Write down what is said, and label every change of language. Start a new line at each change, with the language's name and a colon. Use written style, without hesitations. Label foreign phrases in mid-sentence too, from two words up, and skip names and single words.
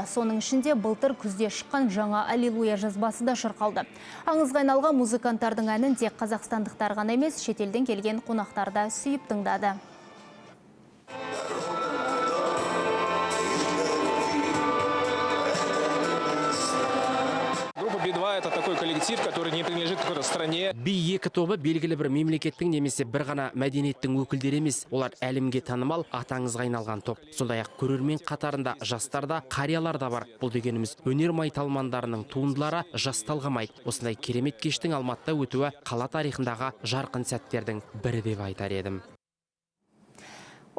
Kazakh: Соның ішінде былтыр күзде шыққан жаңа Аллилуйя жазбасы да шырқалды. Аңызға айналған музыканттардың әнін тек қазақстандықтар ғана емес, шетелден келген қонақтар да сүйіп тыңдады.
Russian: Би-2 это такой коллектив, который не принадлежит какой-то стране.
Kazakh: Би-2 тобы белгілі бір мемлекеттің немесе бір ғана мәдениеттің өкілдері емес. Олар әлемге танымал, атаңызға айналған топ. Сондай-ақ көрермен қатарында жастарда, қариялар да бар. Бұл дегеніміз өнер майталмандарының туындылары жас талғамайды. Осындай керемет кештің Алматыда өтуі қала тарихындағы жарқын сәттердің бірі деп айтар едім.